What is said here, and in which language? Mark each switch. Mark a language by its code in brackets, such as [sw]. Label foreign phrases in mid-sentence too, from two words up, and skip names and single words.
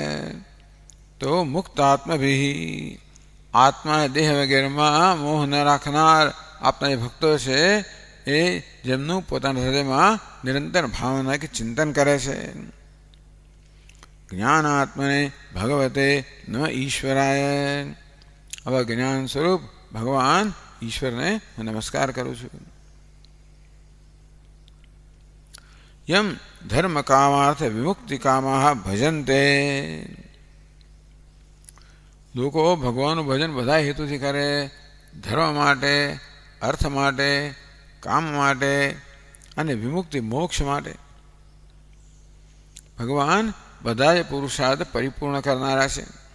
[gu] તો મુક્તાત્મભિ, આત્મા દેહ વગેરેમાં મોહ ન રાખનાર આપના જે ભક્તો છે એ જેમનું પોતાના હૃદયમાં નિરંતર ભાવના કે ચિંતન કરે છે. [sa] ज्ञानात्मने भगवते नम ईश्वराय. [gu] હવે જ્ઞાન સ્વરૂપ ભગવાન ઈશ્વરને હું નમસ્કાર કરું છું. [sa] यम धर्म कामार्थ विमुक्ति कामाः भजन्ते। [gu] લોકો ભગવાનનું ભજન બધા હેતુથી કરે, ધર્મ માટે, અર્થ માટે, કામ માટે અને વિમુક્તિ મોક્ષ માટે. ભગવાન બધા જ પુરુષાર્થ પરિપૂર્ણ કરનારા છે.